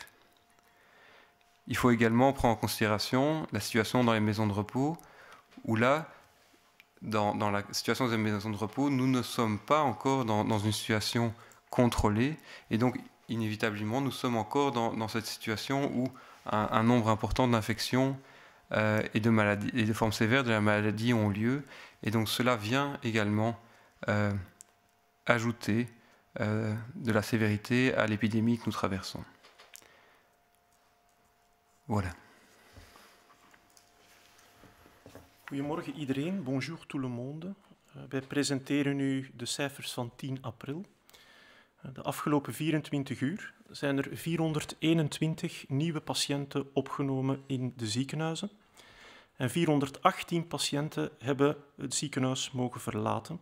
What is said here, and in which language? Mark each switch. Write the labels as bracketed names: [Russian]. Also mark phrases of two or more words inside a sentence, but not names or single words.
[French] Il faut également prendre en considération la situation dans les maisons de repos, où là, dans la situation des maisons de repos, nous ne sommes pas encore dans une situation contrôlée, et donc inévitablement nous sommes encore dans cette situation où un nombre important d'infections et de formes sévères de la maladie ont lieu, et donc cela vient également ajouter de la sévérité à l'épidémie que nous traversons. Voilà. [Dutch] Goedemorgen iedereen, [French] bonjour tout le monde. [Dutch] Wij presenteren u de cijfers van 10 april. De afgelopen 24 uur zijn er 421 nieuwe patiënten opgenomen in de ziekenhuizen. En 418 patiënten hebben het ziekenhuis mogen verlaten.